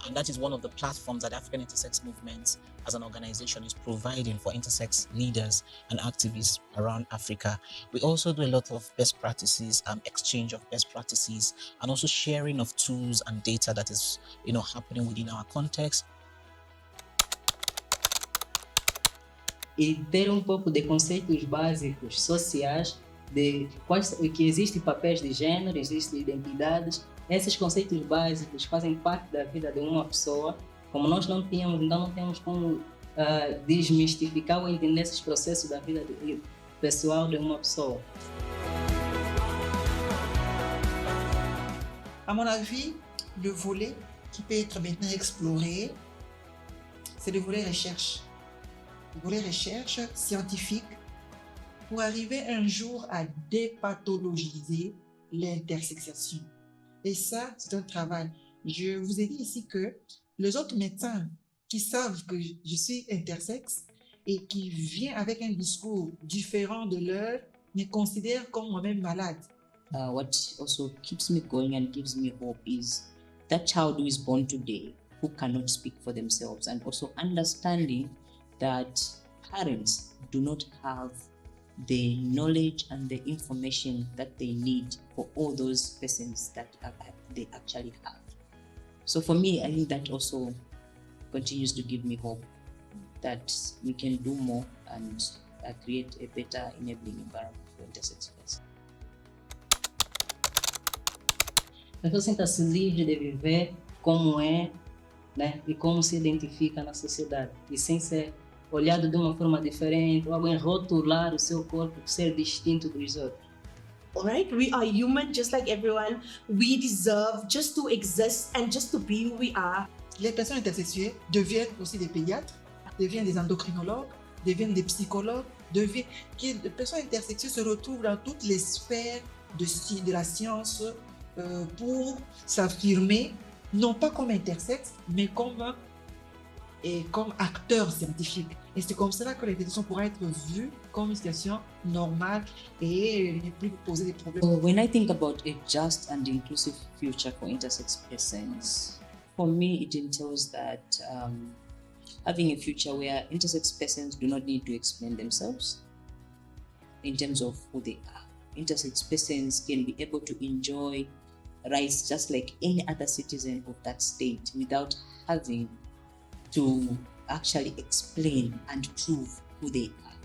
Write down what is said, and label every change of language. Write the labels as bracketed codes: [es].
[en] And that is one of the platforms that African Intersex Movement as an organization is providing for intersex leaders and activists around Africa. We also do a lot of best practices, exchange of best practices, and also sharing of tools and data that is, happening within our context. [pt] E ter pouco de conceitos básicos sociais de que existem papéis de gênero, existem identidades. Esses conceitos básicos fazem parte da vida de uma pessoa. Como nós não tínhamos, então não temos como desmistificar ou entender esses processos da vida pessoal de uma pessoa. [fr] À mon avis, le volet qui peut être maintenant exploré, c'est le volet recherche. Le volet recherche scientifique pour arriver un jour à dépathologiser l'intersexuation. Et ça, c'est un travail. Je vous ai dit ici que les autres médecins qui savent que je suis intersexe et qui viennent avec un discours différent de leur me considèrent comme moi-même malade. [en] What also keeps me going and gives me hope is that child who is born today who cannot speak for themselves, and also understanding that parents do not have the knowledge and the information that they need for all those persons that they actually have. So for me, I think that also continues to give me hope that we can do more and create a better enabling environment for intersex persons. [pt] A pessoa senta-se livre de viver como é, né, e como se identifica na sociedade, e sem ser olhado de uma forma diferente, ou alguém rotular o seu corpo por ser distinto dos outros. [en] Alright, we are human just like everyone. We deserve just to exist and just to be who we are. [fr] Les personnes intersexuées deviennent aussi des pédiatres, deviennent des endocrinologues, deviennent des psychologues, les personnes intersexuées se retrouvent dans toutes les sphères de la science pour s'affirmer, non pas comme intersexes, mais comme acteurs scientifiques. Et c'est comme cela que l'intersection pourra être vue comme une situation normale et ne plus poser des problèmes. [en] So when I think about a just and inclusive future for intersex persons, for me it entails that having a future where intersex persons do not need to explain themselves in terms of who they are. Intersex persons can be able to enjoy rights just like any other citizen of that state without having to actually explain and prove who they are.